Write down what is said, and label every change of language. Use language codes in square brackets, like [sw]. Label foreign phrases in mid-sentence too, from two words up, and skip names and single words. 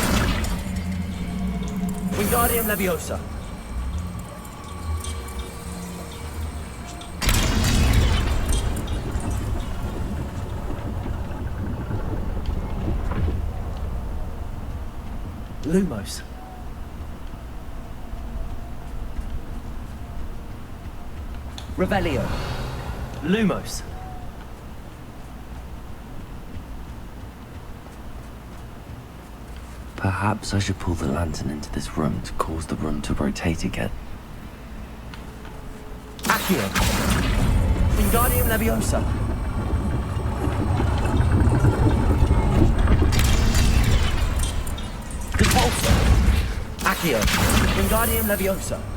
[la] Wingardium Leviosa. Lumos. Revelio. Lumos. [en] Perhaps I should pull the lantern into this room to cause the room to rotate again. [la] Accio. Wingardium Leviosa. Repulsor. Accio. Wingardium Leviosa.